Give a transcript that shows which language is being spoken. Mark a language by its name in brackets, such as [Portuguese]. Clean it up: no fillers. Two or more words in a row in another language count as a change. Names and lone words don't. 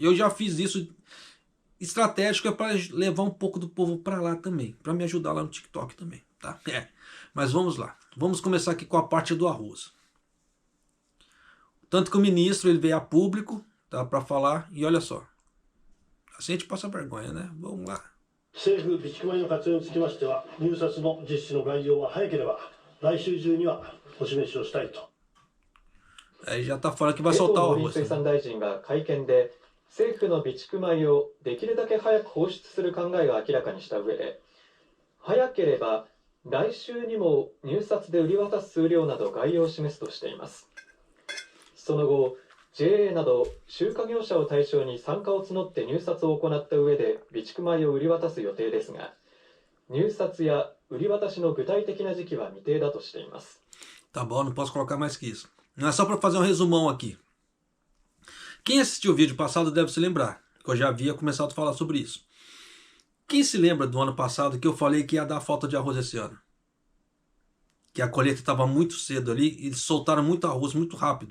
[Portuguese] Eu já fiz isso estratégico, para levar um pouco do povo para lá também, para me ajudar lá no TikTok também, tá? Mas vamos lá. Vamos começar aqui com a parte do arroz. Tanto que o ministro ele veio a público, tá, para falar, e olha só. Assim a gente passa vergonha, né? Vamos lá. [Japanese] 政府備蓄米の活用につきましては、入札の実施の概要は早ければ来週中にはお示しをしたいと。 [Portuguese] Aí já tá falando que vai soltar o [Japanese] 農林 [Portuguese] arroz. [Japanese] 水産大臣が会見で政府の備蓄米をできるだけ早く放出する考えを明らかにした上で、早ければ来週にも入札で売り渡す数量など概要を示すとしています。その後 JA など集荷業者を対象に参加を募って入札を行った上で備蓄米を売り渡す予定ですが、入札や売り渡しの具体的な時期は未定だとしています。 [Portuguese] Tá bom, não posso colocar mais que isso. Não é só para fazer um resumão aqui. Quem assistiu o vídeo passado deve se lembrar, que eu já havia começado a falar sobre isso. Quem se lembra do ano passado que eu falei que ia dar falta de arroz esse ano? Que a colheita estava muito cedo ali, e eles soltaram muito arroz muito rápido.